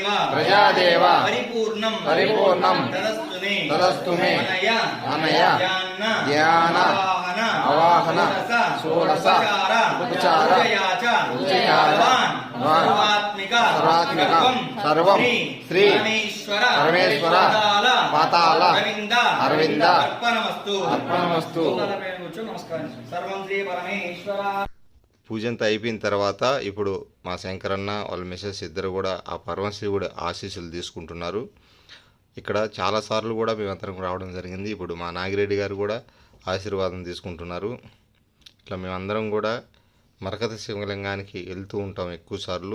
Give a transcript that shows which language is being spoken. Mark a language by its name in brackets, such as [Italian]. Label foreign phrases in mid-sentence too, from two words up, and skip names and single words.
[Sanskrit] प्रजादेव परिपूर्णं तदस्तु मे अनया ज्ञान अवाहन षोडश उपचार सर्वात्मिक सर्वं श्री परमेश्वर पाताल अरविंद अर्पणमस्तु। सर्वं श्री परमेश्वर। [Telugu] పూజంతా అయిపోయిన తర్వాత ఇప్పుడు మా శంకరన్న వాళ్ళ మిసెస్ ఇద్దరు కూడా ఆ పరమశివుడు ఆశీస్సులు తీసుకుంటున్నారు. ఇక్కడ చాలాసార్లు కూడా మేమందరం రావడం జరిగింది. ఇప్పుడు మా నాగిరెడ్డి గారు కూడా ఆశీర్వాదం తీసుకుంటున్నారు. ఇట్లా మేమందరం కూడా మరకత శివలింగానికి వెళ్తూ ఉంటాం ఎక్కువసార్లు.